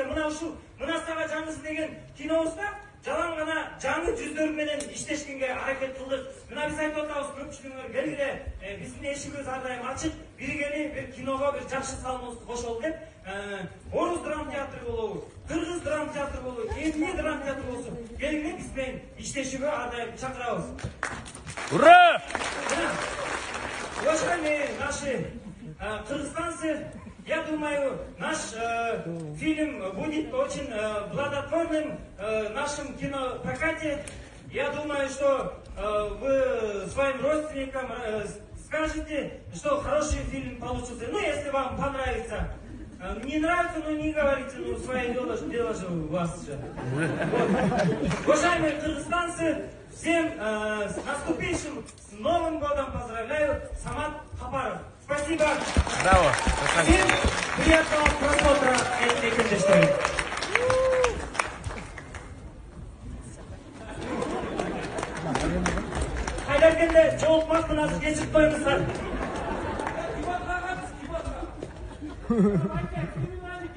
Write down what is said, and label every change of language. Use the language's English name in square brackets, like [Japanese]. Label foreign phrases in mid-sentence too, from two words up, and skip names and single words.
[Kyrgyz] Мына сага жаңысы деген кинобузда жалаң гана жаңы жүздөр менен иштешкенге аракет кылдык. Мына биз айтып атабыз, көпчүлүгүңөр келгиле, биздин эшигибиз ар дайым ачык. Биргели бир киного бир жакшы салымыбызды кошолу деп, Орус драма театры болобу, Кыргыз драма театры болобу, эмне драма театры болсун, келгиле биз менен иштешүүгө ар дайым чакырабыз. Ура! [Russian] Уважаемые наши кыргызстанцы, я думаю, наш фильм будет очень плодотворным в нашем кинопрокате. Я думаю, что вы своим родственникам скажете, что хороший фильм получился. Ну, если вам понравится. Не нравится, но не говорите, ну, свое дело же у вас же. Вот. Уважаемые кыргызстанцы, всем с наступившим, с Новым годом поздравляю, Самат Капаров. Спасибо. Браво. Всем приятного просмотра этой киношки. [Kyrgyz] Хайдаркенде жолукмак мынасы кечирип коюңуздар.